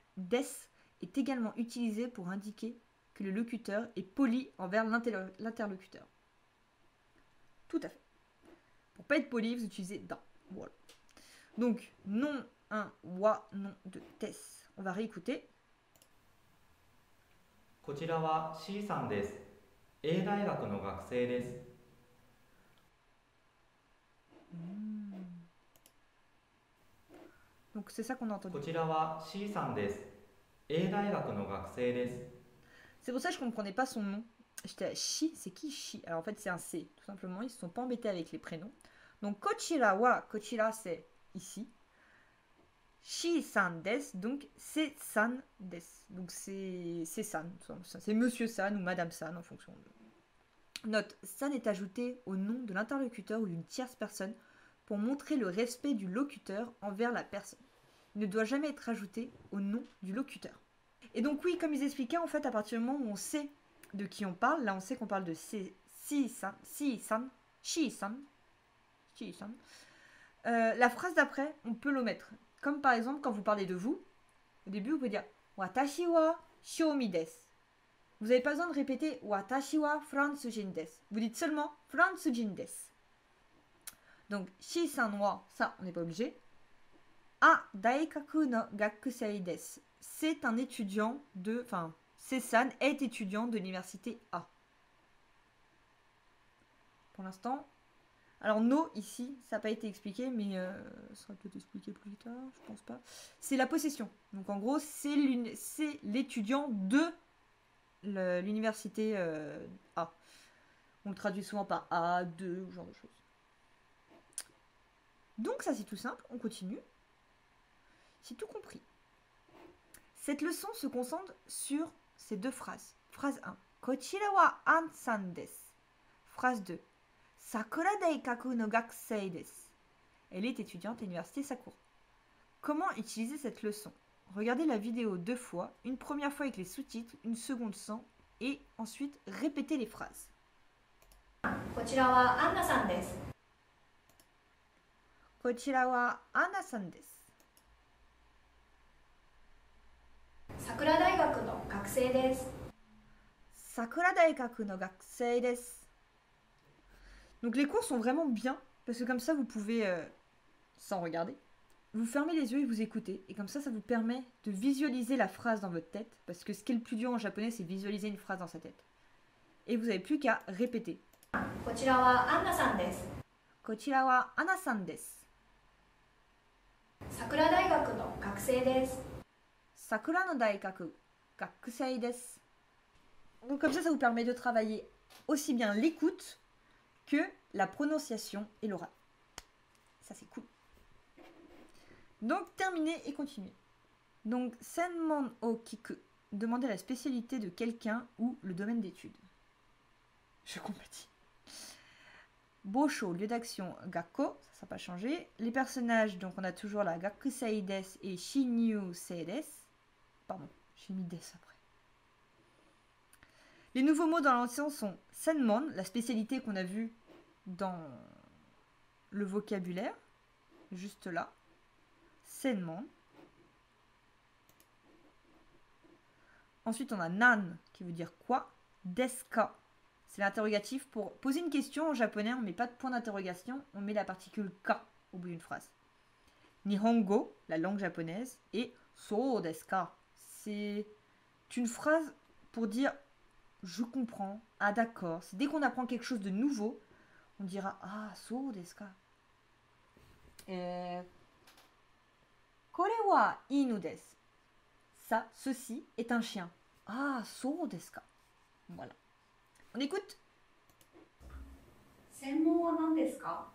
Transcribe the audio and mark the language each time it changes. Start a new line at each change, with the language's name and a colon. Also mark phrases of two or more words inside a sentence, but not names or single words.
French: Des est également utilisé pour indiquer que le locuteur est poli envers l'interlocuteur. Tout à fait. Pour pas être poli, vous utilisez da. Voilà. Donc, nom 1, wa, nom 2, des. On va réécouter.
Japanese: こちらは C さんです。A 大学の学生です。
French: Donc c'est ça qu'on a entendu.
Japanese: こちらは C さんです。A 大学の学生です。
French: C'est pour ça que je comprenais pas son nom. J'étais Shi, c'est qui Shi? Alors en fait c'est un C, tout simplement. Ils se sont pas embêtés avec les prénoms. Donc
Japanese: こちらは,
French: kochira c'est ici.
Japanese: Cさんです,
French: donc c'est
Japanese: さんです.
French: Donc c'est san, c'est monsieur san ou madame san en fonction de... Note, san est ajouté au nom de l'interlocuteur ou d'une tierce personne pour montrer le respect du locuteur envers la personne. Il ne doit jamais être ajouté au nom du locuteur. Et donc oui, comme ils expliquaient, en fait, à partir du moment où on sait de qui on parle, là on sait qu'on parle de si-san, shi-san, la phrase d'après, on peut l'omettre. Comme par exemple, quand vous parlez de vous, au début, vous pouvez dire
Japanese: 私はしょうみです.
French: Vous n'avez pas besoin de répéter
Japanese: 私はフランス人です.
French: Vous dites seulement
Japanese: フランス人です.
French: Donc,
Japanese: Cさんは,
French: ça, on n'est pas obligé.
Japanese: A大学の学生です.
French: C'est un étudiant de... Enfin, C-san est étudiant de l'université A. Pour l'instant, Alors, no, ici, ça n'a pas été expliqué, mais ça sera peut-être expliqué plus tard, je pense pas. C'est la possession. Donc, en gros, c'est l'étudiant de l'université A. On le traduit souvent par A, 2, ou ce genre de choses. Donc, ça, c'est tout simple. On continue. C'est tout compris. Cette leçon se concentre sur ces deux phrases. Phrase 1.
Japanese: こちらはアンさんです.
French: Phrase 2.
Japanese: 桜大学の学生です.
French: Elle est étudiante à l'université Sakura. Comment utiliser cette leçon? Regardez la vidéo 2 fois, une première fois avec les sous-titres, une seconde sans, et ensuite répétez les phrases.
Japanese: こちらはアンナさんです。こちらはアンナさんです。桜大学の学生です。桜大学の学生です。
French: Donc les cours sont vraiment bien, parce que comme ça vous pouvez, sans regarder, vous fermez les yeux et vous écoutez. Et comme ça vous permet de visualiser la phrase dans votre tête, parce que ce qui est le plus dur en japonais, c'est visualiser une phrase dans sa tête. Et vous n'avez plus qu'à répéter.
Japanese: こちらはアンナさんです。こちらはアナさんです。桜大学の学生です。桜の大学、学生です。
French: Donc comme ça vous permet de travailler aussi bien l'écoute que la prononciation et l'oral. Ça c'est cool. Donc terminer et continuer. Donc
Japanese: 専門を聞く,
French: demander la spécialité de quelqu'un ou le domaine d'étude. Je compatis. Bosho, lieu d'action, gakko, ça n'a pas changé. Les personnages, donc on a toujours la
Japanese: 学生です
French: et
Japanese: 新入生です.
French: Pardon, j'ai mis des après. Les nouveaux mots dans l'ancien sont senmon, la spécialité qu'on a vue dans le vocabulaire, juste là. Senmon. Ensuite, on a nan, qui veut dire quoi. Deska, c'est l'interrogatif. Pour poser une question en japonais, on ne met pas de point d'interrogation, on met la particule ka au bout d'une phrase. Nihongo, la langue japonaise, et
Japanese: そうですか.
French: C'est une phrase pour dire je comprends, ah d'accord. C'est dès qu'on apprend quelque chose de nouveau, on dira
Japanese: ああそうですか. これは犬です.
French: Ça, ceci est un chien.
Japanese: ああそうですか.
French: Voilà. On écoute.
Japanese: 専門は何ですか？